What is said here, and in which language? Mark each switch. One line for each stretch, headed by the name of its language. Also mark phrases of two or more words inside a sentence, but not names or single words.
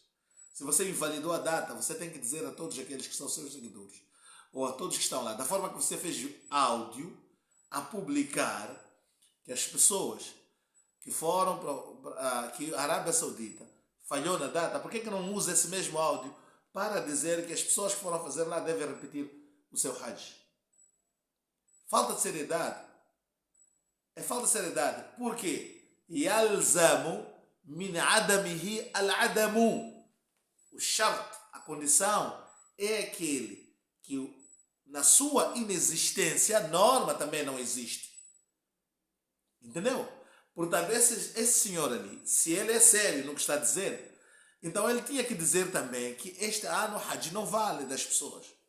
Portuguese: Se você invalidou a data, você tem que dizer a todos aqueles que são seus seguidores, ou a todos que estão lá, da forma que você fez áudio, a publicar, que as pessoas que foram que a Arábia Saudita falhou na data, por que não usa esse mesmo áudio para dizer que as pessoas que foram fazer lá devem repetir o seu Hajj? Falta de seriedade. É falta de seriedade. Por quê?
Arabic: يَلْزَمُ مِنْ عَدَمِهِ الْعَدَمُ.
Portuguese: O shart, a condição, é aquele que na sua inexistência a norma também não existe. Entendeu? Portanto, esse senhor ali, se ele é sério no que está a dizer, então ele tinha que dizer também que este ano o Hajj não vale das pessoas.